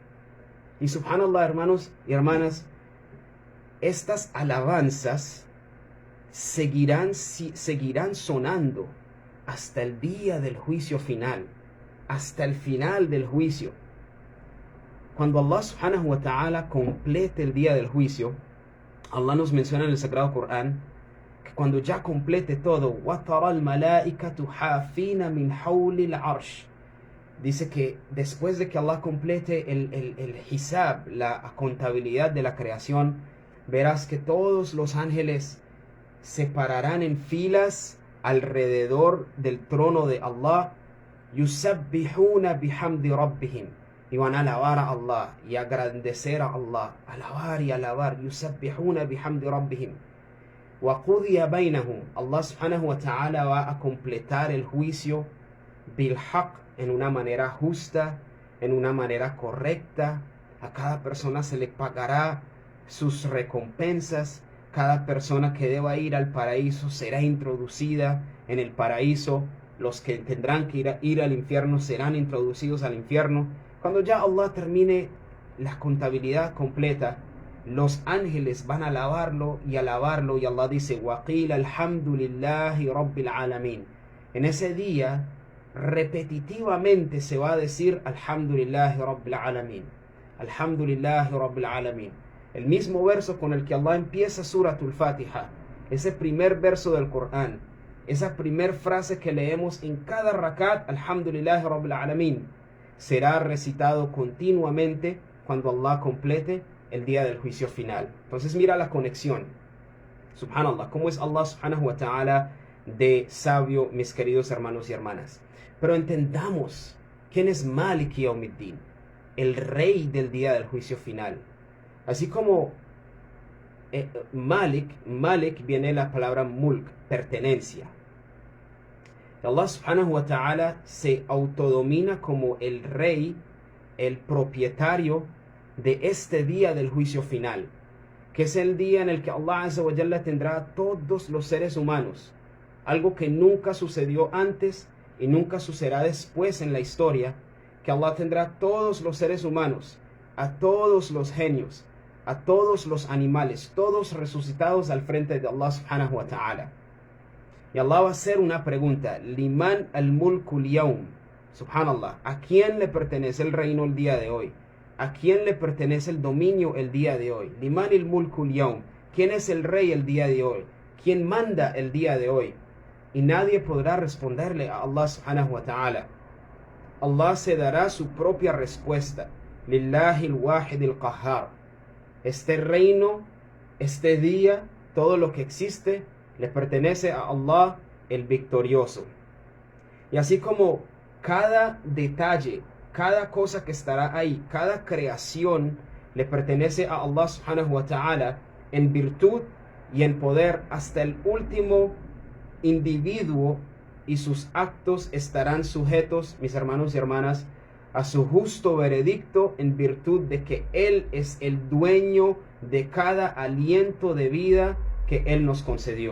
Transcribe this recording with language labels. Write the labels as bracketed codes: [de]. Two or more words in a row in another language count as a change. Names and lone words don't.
[es] Y subhanallah, hermanos y hermanas, estas alabanzas seguirán sonando hasta el día del juicio final, hasta el final del juicio. Cuando Allah [ar] سبحانه وتعالى [es] complete el día del juicio, Allah nos menciona en el Sagrado Corán que cuando ya complete todo, [ar] وَتَرَى الْمَلَائِكَةُ حَافِينَ مِنْ حَوْلِ الْعَرْشِ, [es] dice que después de que Allah complete el hisab, la contabilidad de la creación, verás que todos los ángeles se pararán en filas alrededor del trono de Allah, [ar] يسبحون بحمد ربهم, [es] y van a alabar a Allah y agradecer a Allah, alabar y alabar, [ar] يسبحون بحمد ربهم. وقضي بينهم, [es] Allah [ar] سبحانه وتعالى [es] va a completar el juicio [ar] بالحق, [es] en una manera justa, en una manera correcta. A cada persona se le pagará sus recompensas. Cada persona que deba ir al paraíso será introducida en el paraíso. Los que tendrán que ir al infierno serán introducidos al infierno. Cuando ya Allah termine la contabilidad completa, los ángeles van a alabarlo, y Allah dice, [ar] وَقِيلَ الْحَمْدُ لِلَّهِ رَبِّ الْعَالَمِينَ. [es] En ese día, repetitivamente se va a decir [ar] الحمد لله رب العالمين, الحمد لله رب العالمين. [es] El mismo verso con el que Allah empieza Suratul Fatiha, ese primer verso del Corán, esa primer frase que leemos en cada rakat, [ar] الحمد لله رب العالمين, [es] será recitado continuamente cuando Allah complete el día del juicio final. Entonces mira la conexión. Subhanallah, cómo es Allah [ar] سبحانه وتعالى [es] de sabio, mis queridos hermanos y hermanas. Pero entendamos quién es [ar] مالك يوم الدين, [es] el rey del día del juicio final. Así como Malik viene la palabra mulk, pertenencia. Allah [ar] سبحانه وتعالى [es] se autodomina como el rey, el propietario de este día del juicio final, que es el día en el que Allah [ar] عز وجل [es] tendrá a todos los seres humanos, algo que nunca sucedió antes y nunca sucederá después en la historia, que Allah tendrá a todos los seres humanos, a todos los genios, a todos los animales, todos resucitados al frente de Allah [ar] سبحانه وتعالى. [es] Y Allah va a hacer una pregunta: [ar] لمن الملك اليوم. [es] Subhanallah, ¿a quién le pertenece el reino el día de hoy? ¿A quién le pertenece el dominio el día de hoy? [ar] لمن الملك اليوم. [es] ¿Quién es el rey el día de hoy? ¿Quién manda el día de hoy? Y nadie podrá responderle a Allah [ar] سبحانه وتعالى. [es] Allah se dará su propia respuesta. [ar] لله الواحد القهار. [es] Este reino, este día, todo lo que existe, le pertenece a Allah, el victorioso. Y así como cada detalle, cada cosa que estará ahí, cada creación le pertenece a Allah [ar] سبحانه وتعالى [es] en virtud y en poder, hasta el último individuo y sus actos estarán sujetos, mis hermanos y hermanas, a su justo veredicto en virtud de que Él es el dueño de cada aliento de vida que Él nos concedió.